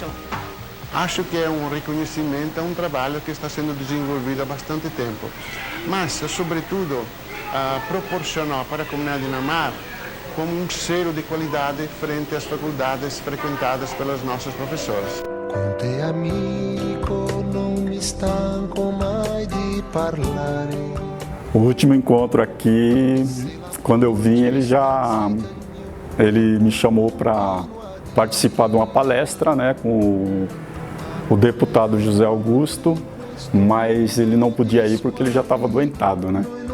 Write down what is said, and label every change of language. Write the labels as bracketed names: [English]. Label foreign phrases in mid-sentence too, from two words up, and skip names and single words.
[Portuguese] Acho que é um reconhecimento a um trabalho que está sendo desenvolvido há bastante tempo, mas, sobretudo, proporcionou para a comunidade Inamar como um selo de qualidade frente às faculdades frequentadas pelas nossas professoras. [Italian] Con te amico non mi stanco mai di parlare. [Portuguese] O último encontro aqui, quando eu vim, ele me chamou para participar de uma palestra, né, com o deputado José Augusto, mas ele não podia ir porque ele já estava adoentado, né?